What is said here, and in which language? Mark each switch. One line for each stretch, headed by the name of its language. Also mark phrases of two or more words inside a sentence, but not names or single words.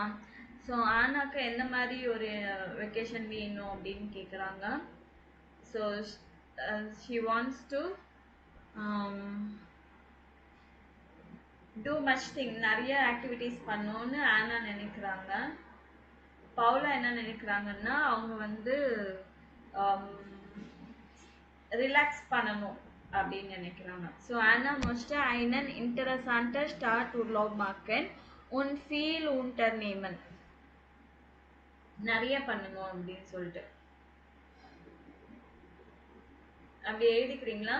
Tamil: ஸோ ஆனாக்கு எந்த மாதிரி ஒரு வெக்கேஷன் வேணும் அப்படின்னு கேட்குறாங்க.
English: ஸோ she wants to do much thing,
Tamil: நிறைய ஆக்டிவிட்டீஸ் பண்ணணும்னு ஆனா நினைக்கிறாங்க. பவுலா என்ன நினைக்கிறாங்கன்னா அவங்க வந்து ரிலாக்ஸ் பண்ணணும் அப்படின்னு நினைக்கிறாங்க.
German: ஸோ Anna möchte einen interessanten Start Urlaub machen und viel unternehmen.
Tamil: நிறைய பண்ணணும் அப்படின்னு சொல்லிட்டு அப்படி எழுதிக்கிறீங்களா?